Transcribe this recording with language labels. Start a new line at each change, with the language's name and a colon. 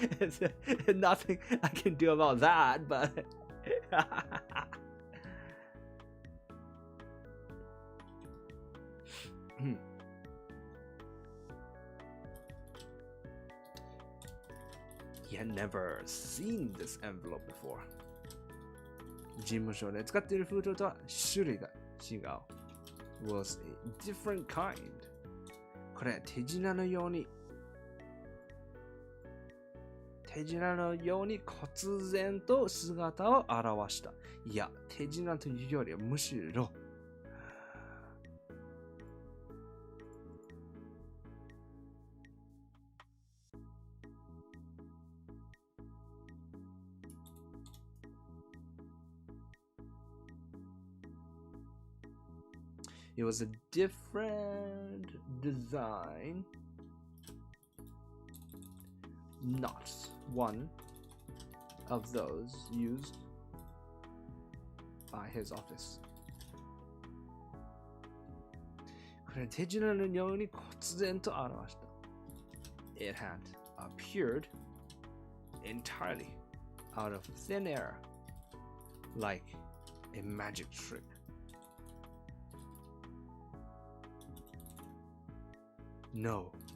English: It's nothing I can do about that, but he had never seen this envelope before.
Japanese: 事務所で使っている封筒とは種類が違う。
English: Was a different kind.
Japanese: これ手品のように忽然と姿を現した。いや、手品というよりはむしろ
English: It was a different design, not one of those used by his office.
Japanese: これ手品のように忽然と現した。
English: It had appeared entirely out of thin air, like a magic trick. No.